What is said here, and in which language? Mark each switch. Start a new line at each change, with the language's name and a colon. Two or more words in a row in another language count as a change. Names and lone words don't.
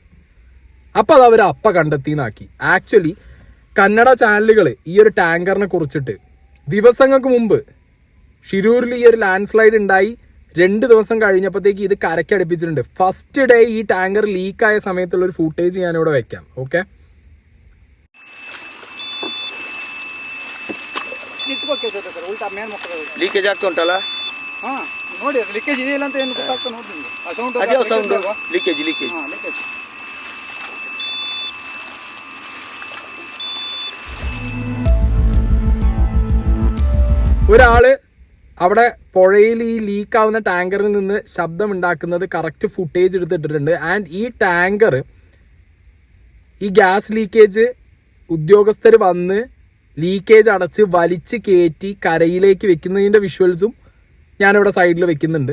Malayalam: അപ്പം അത് അവർ കണ്ടെത്തിയെന്നാക്കി. ആക്ച്വലി കന്നഡ ചാനലുകൾ ഈ ഒരു ടാങ്കറിനെ കുറിച്ചിട്ട് ദിവസങ്ങൾക്ക് മുമ്പ് ഷിരൂരിൽ ഈ ഒരു
English: land slide
Malayalam: ഉണ്ടായി 2 ദിവസം കഴിഞ്ഞപ്പോഴത്തേക്ക് ഇത് കരക്കടുപ്പിച്ചിട്ടുണ്ട്.
English: first day
Malayalam: ഈ ടാങ്കർ ലീക്കായ സമയത്തുള്ള ഒരു ഫുട്ടേജ് ഞാനിവിടെ വെക്കാം. ഓക്കെ,
Kannada: ಲೀಕೇಜ್ ಆಗ್ತಾ ಉಂಟಲ್ಲ? ನೋಡಿ ಅದು ಲೀಕೇಜ್ ಇದೆಯಲ್ಲ ಅಂತ ಏನು ಗೊತ್ತಾಗ್ತಾ ನೋಡಿ. ಲೀಕೇಜ್
Malayalam: ഒരാള് അവിടെ പുഴയിൽ ഈ ലീക്കാവുന്ന ടാങ്കറിൽ നിന്ന് ശബ്ദം ഉണ്ടാക്കുന്നത്
English: correct footage
Malayalam: എടുത്തിട്ടിട്ടുണ്ട്. ആൻഡ് ഈ ടാങ്കർ ഈ
English: gas leakage
Malayalam: ഉദ്യോഗസ്ഥർ വന്ന് ലീക്കേജ് അടച്ച് വലിച്ച് കയറ്റി കരയിലേക്ക് വെക്കുന്നതിൻ്റെ വിഷ്വൽസും ഞാനിവിടെ സൈഡിൽ വെക്കുന്നുണ്ട്.